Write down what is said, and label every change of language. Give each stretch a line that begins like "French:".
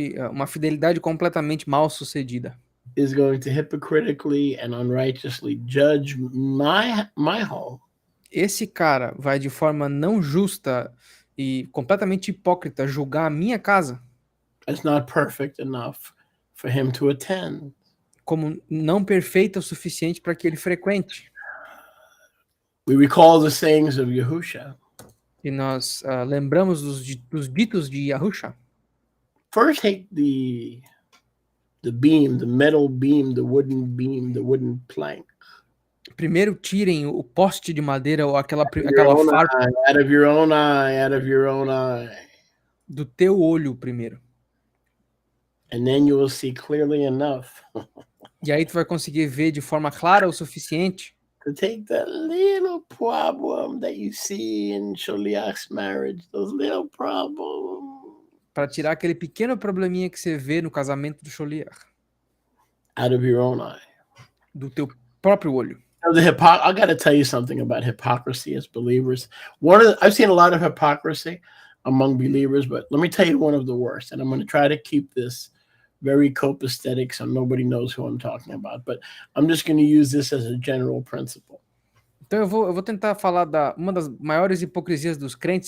Portuguese: Uma fidelidade completamente mal sucedida.
English: Is going to hypocritically and unrighteously judge my home.
Portuguese: Esse cara vai de forma não justa e completamente hipócrita julgar a minha casa
English: It's not perfect enough for him to attend.
Portuguese: como não perfeita o suficiente para que ele frequente.
English: We recall the sayings of Yahusha.
Portuguese: E nós lembramos dos ditos de Yahusha.
English: First, take the beam, the metal beam, the wooden plank.
Portuguese: Primeiro tirem o poste de madeira ou aquela farpa
English: out of your own eye.
Portuguese: do teu olho primeiro.
English: And then you will see clearly enough
Portuguese: E aí tu vai conseguir ver de forma clara o suficiente
English: to take that little problem that you see in Sholiach's marriage, those little problems,
Portuguese: para tirar aquele pequeno probleminha que você vê no casamento do Sholiach,
English: out of your own eye.
Portuguese: do teu próprio olho.
English: I got to tell you something about hypocrisy as believers. I've seen a lot of hypocrisy among believers, but let me tell you one of the worst. And I'm going to try to keep this very copacetic so nobody knows who I'm talking about. But I'm just going to use this as a general principle.
Portuguese: Então eu vou tentar falar uma das maiores hipocrisias dos crentes.